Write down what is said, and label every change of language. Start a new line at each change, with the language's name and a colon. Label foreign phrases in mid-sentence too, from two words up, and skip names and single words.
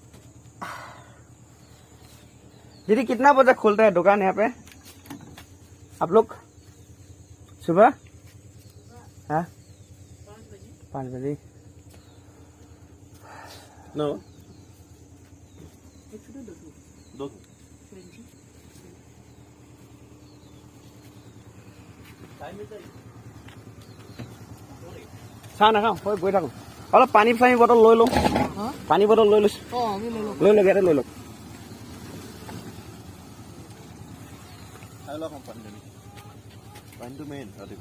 Hindi: दीदी कितना बजे खुलता है दुकान यहाँ पे? आप लोग सुबह हाँ 5 बजे No. दो
Assamese: চাহ নাখাওঁ হয় গৈ থাকোঁ অলপ পানী বটল লৈ লওঁ পানী বটল লৈ লৈছোঁ লৈ লওক ইয়াতে লৈ লওক খাই লওক পানী পানীটো মেইন ৰাতিপুৱা